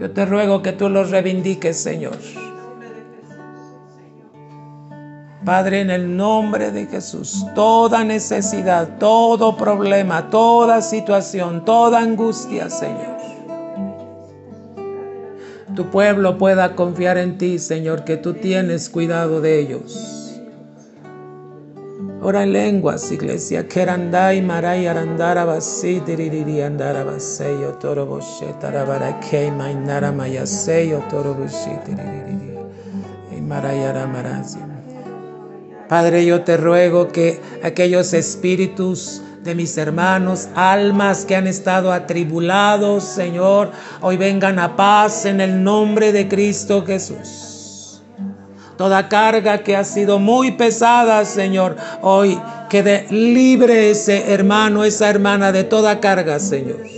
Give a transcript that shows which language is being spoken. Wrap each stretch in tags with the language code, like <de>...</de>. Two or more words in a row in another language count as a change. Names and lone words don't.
<es>Yo te ruego que tú los reivindiques, Señor. Padre, en el nombre de Jesús, toda necesidad, todo problema, toda situación, toda angustia, Señor. Tu pueblo pueda confiar en ti, Señor, que tú tienes cuidado de ellos. Ora en lenguas, iglesia. Kerandai marai arandara basi diriri andara baseyo toroboshe tarabara kei mainara mayaseyo toroboshi diriri marai aramarasi. Padre, yo te ruego que aquellos espíritus de mis hermanos, almas que han estado atribulados, Señor, hoy vengan a paz en el nombre de Cristo Jesús. Toda carga que ha sido muy pesada, Señor, hoy quede libre ese hermano, esa hermana de toda carga, Señor.</es>